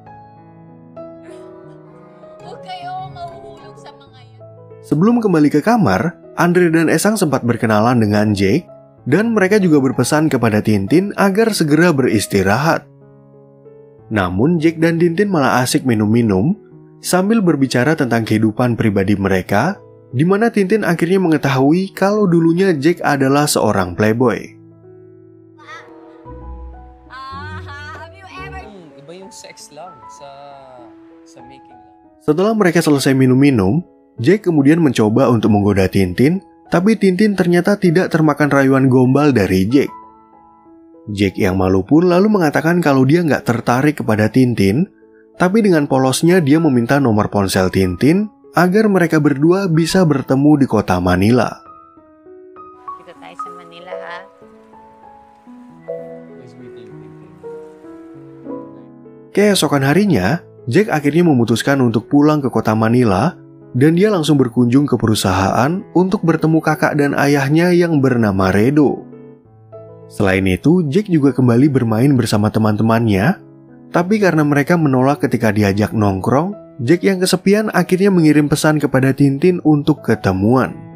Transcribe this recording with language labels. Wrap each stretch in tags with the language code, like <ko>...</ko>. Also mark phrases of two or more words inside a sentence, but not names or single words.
<id>Sebelum kembali ke kamar, Andre dan Esang sempat berkenalan dengan Jack, dan mereka juga berpesan kepada Tintin agar segera beristirahat. Namun Jack dan Tintin malah asik minum-minum sambil berbicara tentang kehidupan pribadi mereka, di mana Tintin akhirnya mengetahui kalau dulunya Jack adalah seorang playboy.</id> <tl>Iba yung sex lang sa making lang.</tl> <id>Setelah mereka selesai minum-minum, Jack kemudian mencoba untuk menggoda Tintin, tapi Tintin ternyata tidak termakan rayuan gombal dari Jack. Jack yang malu pun lalu mengatakan kalau dia nggak tertarik kepada Tintin, tapi dengan polosnya dia meminta nomor ponsel Tintin agar mereka berdua bisa bertemu di kota Manila.</id> <tl>Kita tayo sa Manila, ha?</tl> <en>Nice meeting you, Tintin.</en> <id>Keesokan harinya, Jack akhirnya memutuskan untuk pulang ke kota Manila dan dia langsung berkunjung ke perusahaan untuk bertemu kakak dan ayahnya yang bernama Redo. Selain itu, Jack juga kembali bermain bersama teman-temannya, tapi karena mereka menolak ketika diajak nongkrong, Jack yang kesepian akhirnya mengirim pesan kepada Tintin untuk ketemuan.</id>